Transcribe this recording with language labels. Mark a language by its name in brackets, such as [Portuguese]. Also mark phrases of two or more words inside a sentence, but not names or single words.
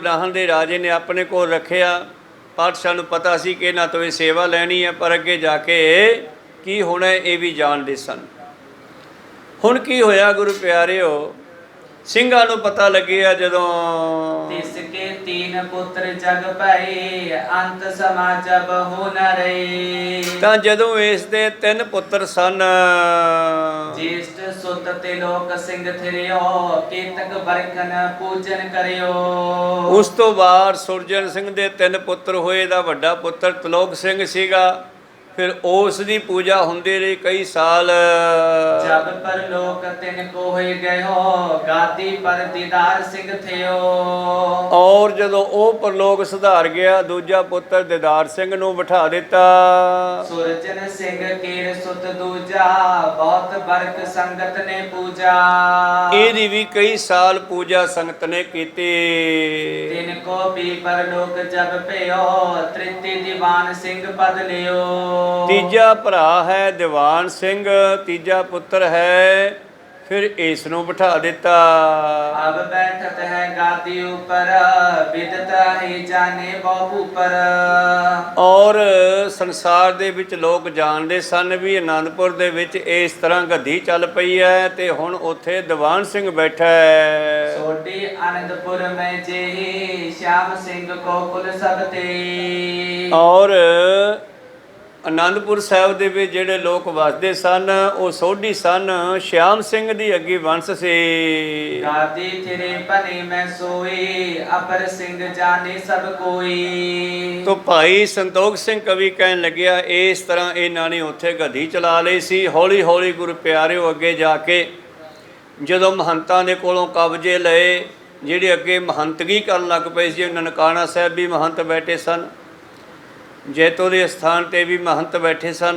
[Punjabi] ਨਾਹਨ ਦੇ ਰਾਜੇ ਨੇ ਆਪਣੇ ਕੋਲ ਰੱਖਿਆ। ਪਾਤਸ਼ਾਹ ਨੂੰ ਪਤਾ ਸੀ ਕਿ ਇਹਨਾਂ ਤੋਂ ਇਹ ਸੇਵਾ ਲੈਣੀ ਹੈ, ਪਰ ਅੱਗੇ ਜਾ ਕੇ ਕੀ ਹੋਣਾ ਇਹ ਵੀ ਜਾਣਦੇ ਸਨ। ਹੁਣ ਕੀ ਹੋਇਆ ਗੁਰੂ ਪਿਆਰਿਓ, ਸਿੰਘਾਂ ਨੂੰ ਪਤਾ ਲੱਗਿਆ ਜਦੋਂ [Braj] तिसके तीन पुत्र जग पाए, अंत समा जब हो न रहे। [Punjabi] ਤਾਂ ਜਦੋਂ ਇਸ ਦੇ ਤਿੰਨ ਪੁੱਤਰ ਸਨ। [Braj] ज्येष्ठ सुत तिलोक सिंह थिरियो, केतक बरकन पूजन करियो। [Punjabi] ਉਸ ਤੋਂ ਬਾਅਦ ਸੁਰਜਨ ਸਿੰਘ ਦੇ ਤਿੰਨ ਪੁੱਤਰ ਹੋਏ। ਦਾ ਵੱਡਾ ਪੁੱਤਰ ਤਿਲੋਕ ਸਿੰਘ ਸੀਗਾ, ਫਿਰ ਉਸ ਦੀ ਪੂਜਾ ਹੁੰਦੀ ਰਹੀ ਕਈ ਸਾਲ। [Braj] जब परलोक तिनको होई गयो, गादी पर दीदार सिंह थियो। [Punjabi] ਔਰ ਜਦੋਂ ਉਹ ਪਰਲੋਕ ਸੁਧਾਰ ਗਿਆ, ਦੂਜਾ ਪੁੱਤਰ ਦੀਦਾਰ ਸਿੰਘ ਨੂੰ ਬਿਠਾ ਦਿੱਤਾ। [Braj] सुरजन सिंह केर सुत दूजा, बहुत बरक संगत ने पूजा। [Punjabi] ਇਹਦੀ ਵੀ ਕਈ ਸਾਲ ਪੂਜਾ ਸੰਗਤ ਨੇ ਕੀਤੀ। [Braj] तिनको भी परलोक जब भयो, तृतीय दीवान सिंह पद लियो। [Punjabi] ਤੀਜਾ ਭਰਾ ਹੈ ਦੀਵਾਨ ਸਿੰਘ, ਤੀਜਾ ਪੁੱਤਰ ਹੈ ਫਿਰ ਇਸ ਨੂੰ ਬਿਠਾ ਦਿੱਤਾ। [Braj] अब बैठत है गादी ऊपर, विदता ही जाने बहु पर। [Punjabi] ਔਰ ਸੰਸਾਰ ਦੇ ਵਿੱਚ ਲੋਕ ਜਾਣਦੇ ਸਨ ਵੀ ਆਨੰਦਪੁਰ ਦੇ ਵਿੱਚ ਇਸ ਤਰ੍ਹਾਂ ਗੱਦੀ ਚੱਲ ਪਈ ਹੈ ਤੇ ਹੁਣ ਉੱਥੇ ਦੀਵਾਨ ਸਿੰਘ ਬੈਠਾ ਹੈ। [Braj] सोटी आनंदपुर में जेहि, श्याम सिंह को कुल सब तेई। [Punjabi] ਔਰ ਆਨੰਦਪੁਰ ਸਾਹਿਬ ਦੇ ਵਿੱਚ ਜਿਹੜੇ ਲੋਕ ਵਸਦੇ ਸਨ ਉਹ ਸੋਢੀ ਸਨ। ਸ਼ਿਆਮ ਸਿੰਘ ਦੀ ਅੱਗੇ ਵੰਸ਼ ਸੀ। [Braj] गादी तेरे पने में सोई, अपर सिंह जाने सब कोई। [Punjabi] ਤੋ ਭਾਈ ਸੰਤੋਖ ਸਿੰਘ ਕਵੀ ਕਹਿਣ ਲੱਗਿਆ ਇਸ ਤਰ੍ਹਾਂ ਇਹਨਾਂ ਨੇ ਉੱਥੇ ਗੱਦੀ ਚਲਾ ਲਈ ਸੀ। ਹੌਲੀ ਹੌਲੀ ਗੁਰੂ ਪਿਆਰਿਓ ਅੱਗੇ ਜਾ ਕੇ ਜਦੋਂ ਮਹੰਤਾਂ ਦੇ ਕੋਲੋਂ ਕਬਜ਼ੇ ਲਏ, ਜਿਹੜੇ ਅੱਗੇ ਮਹੰਤਗੀ ਕਰਨ ਲੱਗ ਪਏ ਸੀ, ਨਨਕਾਣਾ ਸਾਹਿਬ ਵੀ ਮਹੰਤ ਬੈਠੇ ਸਨ, ਜੈਤੋ ਦੇ ਸਥਾਨ 'ਤੇ ਵੀ ਮਹੰਤ ਬੈਠੇ ਸਨ।